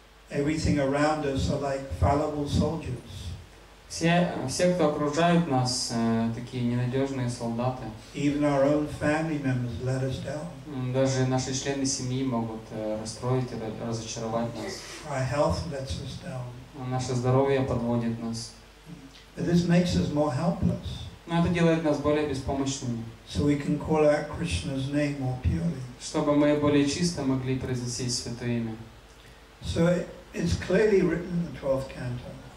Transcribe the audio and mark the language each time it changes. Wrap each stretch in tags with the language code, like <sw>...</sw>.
<en>Everything around us are like fallible soldiers.</en> <ru>Все, кто окружают нас, такие ненадежные солдаты.</ru> <en>Even our own family members let us down.</en> <ru>Даже наши члены семьи могут расстроить и разочаровать нас.</ru> <en>Our health lets us down.</en> <ru>Наше здоровье подводит нас.</ru> <en>But this makes us more helpless.</en> <ru>Но это делает нас более беспомощными.</ru> <en>So we can call out Krishna's name more purely.</en> <ru>Чтобы мы более чисто могли произносить Святое Имя.</ru> <en>So it's clearly written in the 12th canto.</en>